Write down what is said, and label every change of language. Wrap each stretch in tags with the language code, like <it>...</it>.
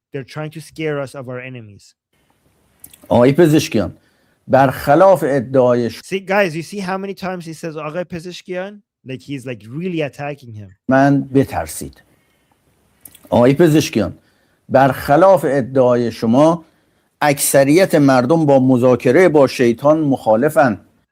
<en>They're trying to scare us of our enemies.</en> <fa>آقای پزشکیان برخلاف ادعای</fa> <en>See, guys, you see how many times he says</en> <fa>آقای پزشکیان?</fa> <en>Like he's like really attacking him.</en> <fa>من بترسید. آقای پزشکیان برخلاف ادعای شما اکثریت مردم با مذاکره با شیطان مخالفند.</fa>